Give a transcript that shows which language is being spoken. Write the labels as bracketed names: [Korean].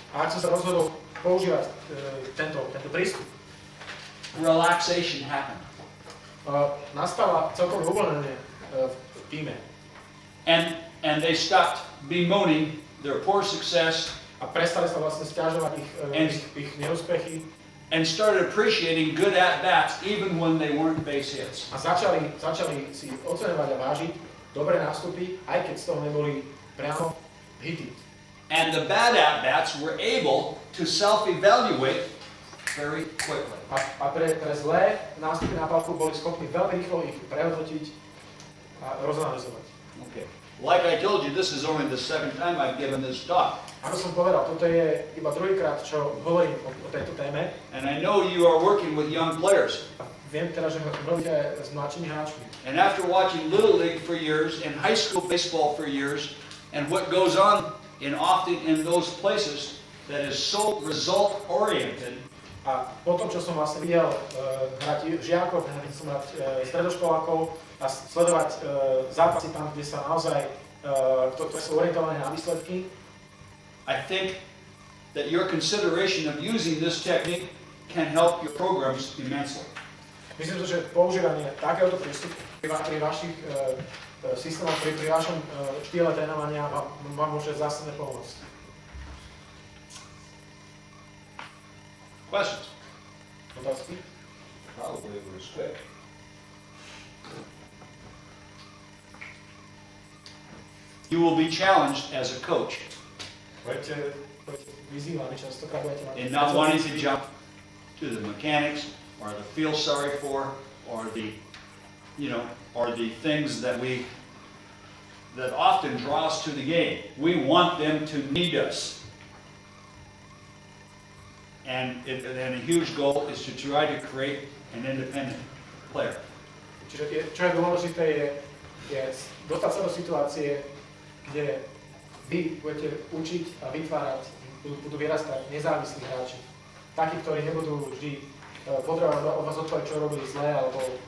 [Slovak] A ak som sa rozhodol používať tento prístup, [English] relaxation happened. [Slovak] Nastala celkové uvoľnenie v týme. [English] And they stopped bemoaning their poor success [Slovak] A prestali sa vlastne sťažovať ich neúspechy [English] and started appreciating good at-bats even when they weren't base hits. [Slovak] a začali si oceňovať a vážiť dobré nástupy, aj keď z toho neboli priamo hity. [English] And the bad at-bats were able to self-evaluate very quickly. [Slovak] A pre zlé nástupy na palku boli schopní veľmi rýchlo ich prehodnotiť a rozanalizovať. [English] Okay. Like I told you, this is only the second time I've given this talk. [Slovak] Ako som povedal, toto je iba druhýkrát, čo hovorím o tejto téme. [English] And I know you are working with young players. [Slovak] A viem teda, že robíte s mladšími hráčmi. [English] And after watching Little League for years and high school baseball for years, and what goes on often in those places that is so result-oriented, [Slovak] A potom, čo som vlastne videl hrať žiakov, videl som hrať stredoškolákov a sledovať zápasy tam, kde sa naozaj, ktoré sú orientované na výsledky, [English] I think that your consideration of using this technique can help your programs immensely. [Slovak] myslím si, že používanie takéhoto prístupu pri vašich systémoch, pri vašom štýle trénovania vám môže zásadne pomôcť. [English] Questions? [Slovak] Otázky? [English] Probably it was quick. You will be challenged as a coach [Slovak] Budete vyzývaní, častokrát budete mať... [English] in not wanting to jump to the mechanics or the feel sorry for or the, or the things that often draw us to the game. We want them to need us. And a huge goal is to try to create an independent player. [Slovak] Čiže čo je dôležité je dostať sa do situácie, kde vy budete učiť a vytvárať, budú vyrastať nezávislí hráči. Takí, ktorí nebudú vždy potrebovať od vás odpovedať, čo robili zlé, alebo